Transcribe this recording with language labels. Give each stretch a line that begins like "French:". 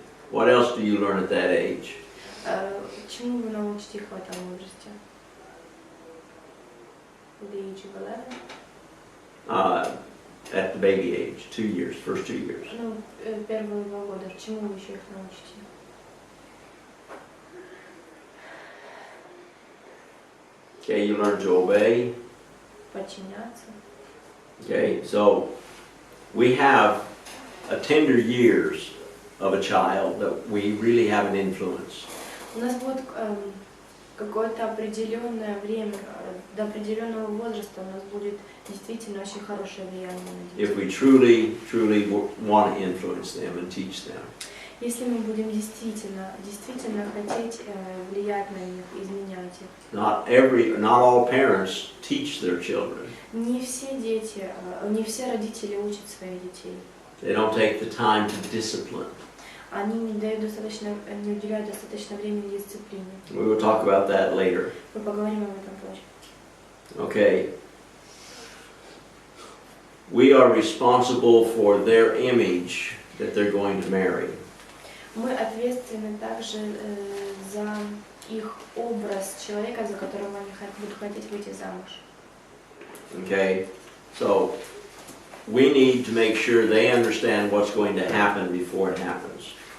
English: what else do you learn at that age?
Russian: Чему вы научите их в этом возрасте?
English: The age of 11? At the baby age, 2 years, first 2 years.
Russian: Ну, первые 2 года. Чему вы еще их научите?
English: Okay, you learn to obey.
Russian: Подчиняться.
English: Okay, so we have a tender years of a child that we really have an influence.
Russian: У нас будет какое-то определенное время, до определенного возраста у нас будет действительно очень хорошее влияние на детей.
English: If we truly want to influence them and teach them.
Russian: Если мы будем действительно хотеть влиять на них, изменять их.
English: Not all parents teach their children.
Russian: Не все дети, не все родители учат своих детей.
English: They don't take the time to discipline.
Russian: Они не уделяют достаточно времени дисциплине.
English: We will talk about that later.
Russian: Мы поговорим об этом позже.
English: Okay. We are responsible for their image that they're going to marry.
Russian: Мы ответственны также за их образ человека, за которым они будут хотеть выйти замуж.
English: Okay, so we need to make sure they understand what's going to happen before it happens.